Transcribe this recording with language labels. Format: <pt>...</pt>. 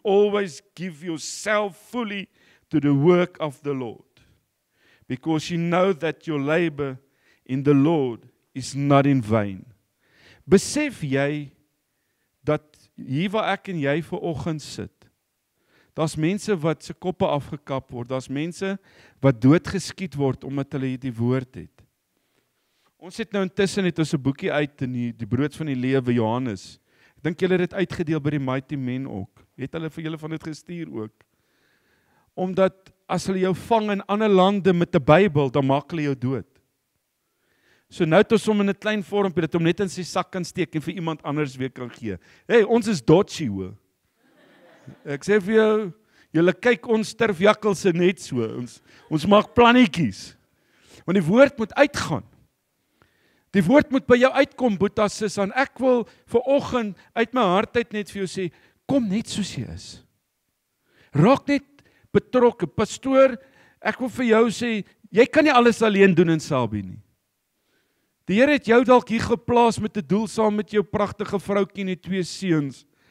<en>Always give yourself fully to the work of the Lord, because you know that your labor in the Lord is not in vain.</en> <af>Besef jy dat hier waar ek en jy vanoggend sit, daar's mense wat se koppe afgekap word, daar's mense wat doodgeskiet word omdat hulle hierdie woord het. Ons het nou intussen het ons 'n boekie uit in die brood van die lewe, Johannes. Ek dink julle het dit uitgedeel by die Mighty Men ook. Het hulle vir julle van dit gestuur ook? Omdat as hulle jou vang in ander lande met 'n Bybel, dan maak hulle jou dood. So nou het ons hom in 'n klein vormpie dat hom net in sy sak kan steek en vir iemand anders weer kan gee. Hey, ons is dodgy hoor. Ek sê vir jou, julle kyk ons sterfjakkelse net so. Ons maak plannetjies. Want die woord moet uitgaan. Die woord moet by jou uitkom, Boeta Susan. Ek wil vanoggend uit my hart uit net vir jou sê, kom net soos jy is. Raak net betrokke. Pastoor, ek wil vir jou sê, jy kan nie alles alleen doen in Sabie nie. Die Here het jou dalk hier geplaas met 'n doel saam met jou pragtige vroutjie en die 2 seuns.</af>